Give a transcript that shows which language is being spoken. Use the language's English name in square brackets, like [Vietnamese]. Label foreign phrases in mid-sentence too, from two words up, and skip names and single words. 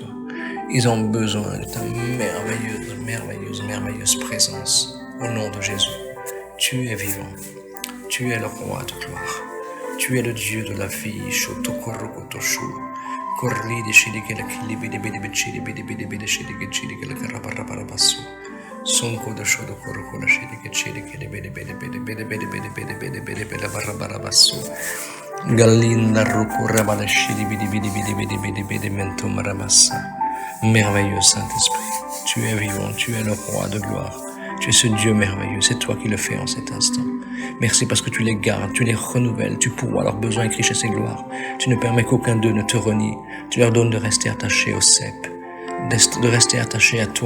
[French] Ils ont besoin de ta merveilleuse présence. Au nom de Jésus. Tu es vivant. Tu es le roi de gloire. Tu es le Dieu de la vie. Sonko de shodo koroko la shede ke chede ke bede barabasso galinda roko rabala shidi bidi mento maramassa. Merveilleux Saint-Esprit, tu es vivant, tu es le roi de gloire, tu es ce Dieu merveilleux, c'est toi qui le fais en cet instant. Merci parce que tu les gardes, tu les renouvelles, tu pourvois leurs besoins et richesses et gloire. Tu ne permets qu'aucun d'eux ne te renie, tu leur donnes de rester attachés au cep, de rester attachés à toi.